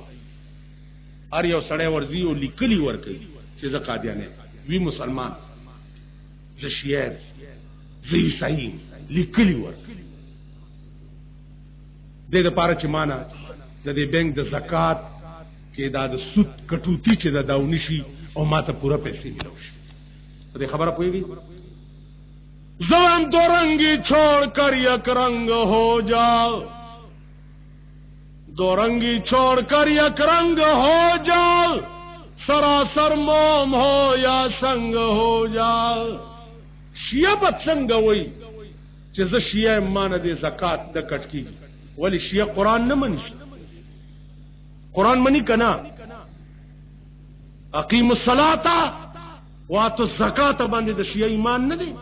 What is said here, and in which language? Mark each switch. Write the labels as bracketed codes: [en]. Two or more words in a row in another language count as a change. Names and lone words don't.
[ps] هر یو سړی ورځي او لیکلي ورکوي چې زه قادیانه وی مسلمان، زه شیعه، زه عیسائی، لیکلي ورکوي. دې دپاره چې مانا د دې بینک د زکات کې دا د سود کټوتي چې دا ونشي او ما ته پوره پیسې ملو شي. په دې خبره پوهېږي؟ [ur] زم دو رنگی چھوڑ کر یک رنگ ہو جاؤ، دو رنگی چھوڑ کر یک رنگ ہو جاؤ، سراسر موم ہو یا سنگ ہو جاؤ. [ps] شیعه به څنګه وایي چې زه شیعه یم، ما نه دې زکات نه کټ کېږي؟ ولی شیعه قرآن نه مني؟ قرآن مني که نه؟ [ar] اقیم الصلاة واتو الزکات [ps] باندې د شیعه ایمان نه دی؟